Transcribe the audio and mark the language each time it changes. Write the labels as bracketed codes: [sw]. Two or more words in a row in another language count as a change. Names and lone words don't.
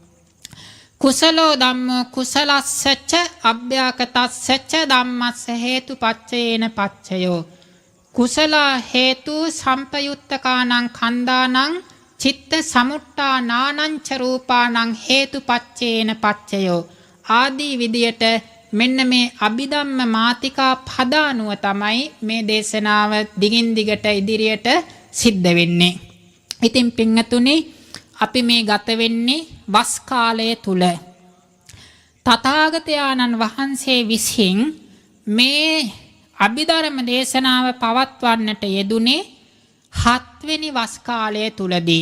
[pi] කුසලෝ ධම්මෝ කුසලස්සච අභ්‍යාකතස්සච ධම්මස්ස හේතුපච්චයේන පච්චයෝ කුසලා හේතු සම්පයුත්තකානං කන්දානං චිත්ත සමුට්ඨානානං ච රූපානං හේතුපච්චයේන පච්චයෝ [si] ආදී විදියට මෙන්න මේ අභිධම්ම මාතිකා පද අනුව තමයි මේ දේශනාව දිගින් දිගට ඉදිරියට සිද්ධ වෙන්නේ. ඉතින් පින්තුනි අපි මේ ගත වෙන්නේ වස් කාලය තුල. තථාගතයන්න් වහන්සේ විසින් මේ අභිධර්ම දේශනාව පවත්වන්නට යෙදුනේ 7 වෙනි වස් කාලය තුලදී.